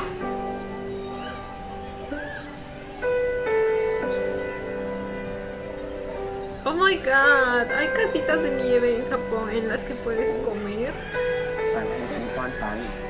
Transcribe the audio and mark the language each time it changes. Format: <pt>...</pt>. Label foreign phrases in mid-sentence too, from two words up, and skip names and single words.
<en>Oh my god,</en> <es>hay casitas de nieve en Japón en las que puedes comer.</es> <th>มันให้ชี้ป้อนปัน</th>